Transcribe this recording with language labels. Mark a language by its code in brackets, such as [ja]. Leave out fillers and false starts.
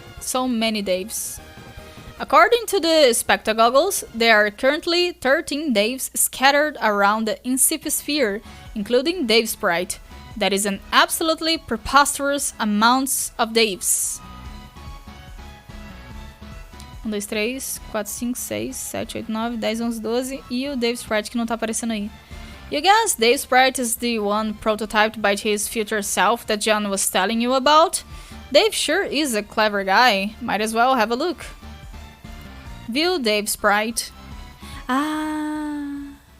[en] So many Daves. According to the Spectagoggles, there are currently 13 Daves scattered around the Incipisphere, including Dave Sprite. That is an absolutely preposterous amount of Daves. [pt] 1, 2, 3, 4, 5, 6, 7, 8, 9, 10, 11, 12 e o Dave Sprite que não tá aparecendo aí. [en] You guess Dave Sprite is the one prototyped by his future self that John was telling you about? Dave sure is a clever guy. Might as well have a look. View Dave Sprite. Ah.